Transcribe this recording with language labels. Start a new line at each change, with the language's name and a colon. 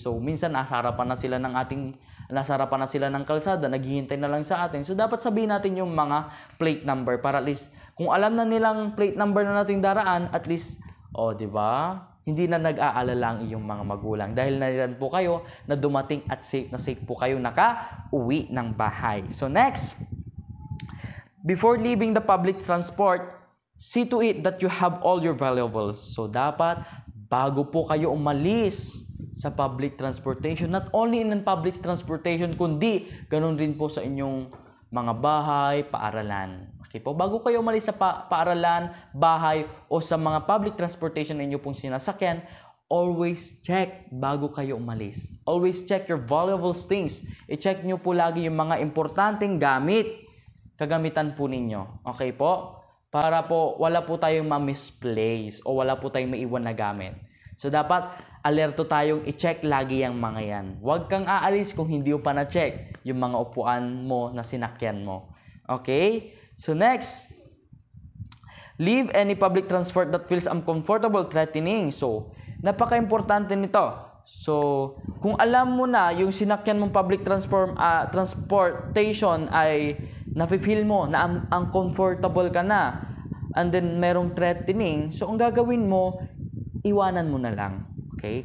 Filipino: So minsan nasa harapan na sila ng kalsada, naghihintay na lang sa atin. So dapat sabihin natin yung mga plate number para at least kung alam na nilang plate number na nating daraan, at least di ba? Hindi na nag-aalala ang iyong mga magulang dahil nariyan po kayo na dumating at safe na safe po kayo naka-uwi ng bahay.
English: So next, before leaving the public transport, see to it that you have all your valuables.
Filipino: So dapat bago po kayo umalis sa public transportation,
English: not only in public transportation,
Filipino: kundi ganun rin po sa inyong mga bahay, paaralan. Okay po, bago kayo umalis sa paaralan, bahay, o sa mga public transportation na inyo pong sinasakyan,
English: always check
Filipino: bago kayo umalis.
English: Always check your valuable things.
Filipino: I-check nyo po lagi yung mga importanteng kagamitan po ninyo. Okay po? Para po wala po tayong ma-misplace o wala po tayong maiwan na gamit. So, dapat alerto tayong i-check lagi yung mga yan. Huwag kang aalis kung hindi mo pa na-check yung mga upuan mo na sinakyan mo. Okay?
English: So, next, leave any public transport that feels uncomfortable, threatening.
Filipino: So, napaka-importante nito. So, kung alam mo na yung sinakyan mong public transportation ay nafe-feel mo na uncomfortable ka na and then merong threatening, so ang gagawin mo, iwanan mo na lang. Okay?